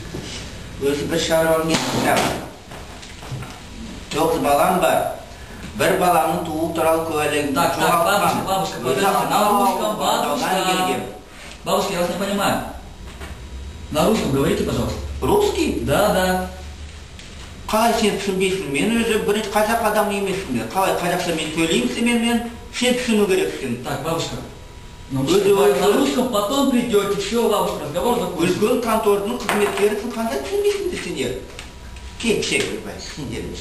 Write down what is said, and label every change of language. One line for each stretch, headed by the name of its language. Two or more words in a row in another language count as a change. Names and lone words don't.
Russian: Bir balanın tuğu tural köylerin. Так, бабушка, пожалуйста, на русском, бабушка. Бабушка, я вас не понимаю. На русском говорите, пожалуйста. Русский? Да.
Kazakh: Қалай сен түсінбейсің? Мен өзі бірінші қазақ адам емеспін. Қалай қазақша мен сөйлеймін, мен сен түсіну керексің.
Russian: Так, бабушка. На русском потом придете, все, бабушка, разговор закончен.
Kazakh: Үлкен контордың қызметкерісің, қандай түсінбейсіңдер сендер? Кек секірбай, сендеріңше.